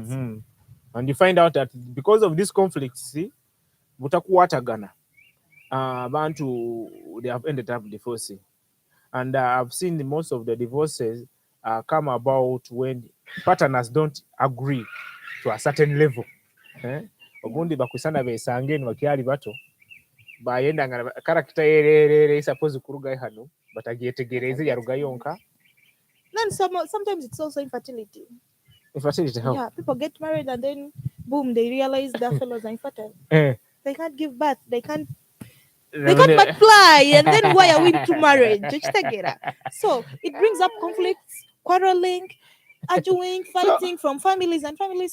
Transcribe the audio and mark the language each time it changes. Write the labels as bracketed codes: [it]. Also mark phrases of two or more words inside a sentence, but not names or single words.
[en] And you find out that because of these conflicts, see, [nyn] butakuwatagana, abantu [en] they have ended up divorcing. And I've seen most of the divorces come about when partners don't agree to a certain level. [nyn] Ogundi bakusana besange bakyali bato bayenda nga character yerere suppose kuruga hano batagetegereze yaruga yonka. [en] Then sometimes it's also infertility. Infertility how? Yeah, people get married and then boom, they realize their fellows are infertile. They can't give birth. They can't multiply, and then why are we into marriage? So it brings up conflicts, quarreling, arguing, fighting from families and families.